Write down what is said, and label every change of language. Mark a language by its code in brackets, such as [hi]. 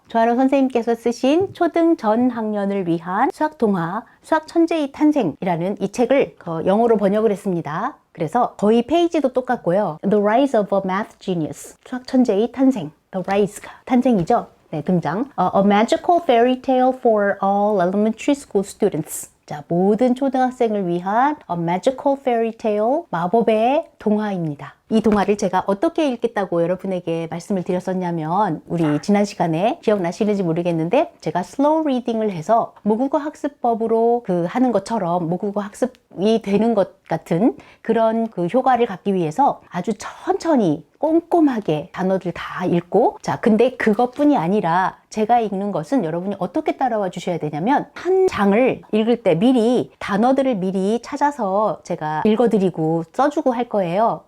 [ko] 조아론 선생님께서 쓰신 초등 전 학년을 위한 수학 동화, 수학 천재의 탄생이라는 이 책을 영어로 번역을 했습니다. 그래서 거의 페이지도 똑같고요. [en] The Rise of a Math Genius. [ko] 수학 천재의 탄생. The Rise가 탄생이죠. 네, 등장. [en] A magical fairy tale for all elementary school students. [ko] 자, 모든 초등학생을 위한 [en] A Magical Fairy Tale, [ko] 마법의 동화입니다. 이 동화를 제가 어떻게 읽겠다고 여러분에게 말씀을 드렸었냐면 우리 지난 시간에 기억나시는지 모르겠는데 제가 슬로우 리딩을 해서 모국어 학습법으로 하는 것처럼 모국어 학습이 되는 것 같은 그런 효과를 갖기 위해서 아주 천천히 꼼꼼하게 단어들 다 읽고, 자, 근데 그것뿐이 아니라 제가 읽는 것은 여러분이 어떻게 따라와 주셔야 되냐면 한 장을 읽을 때 미리 단어들을 미리 찾아서 제가 읽어드리고 써주고 할 거예요.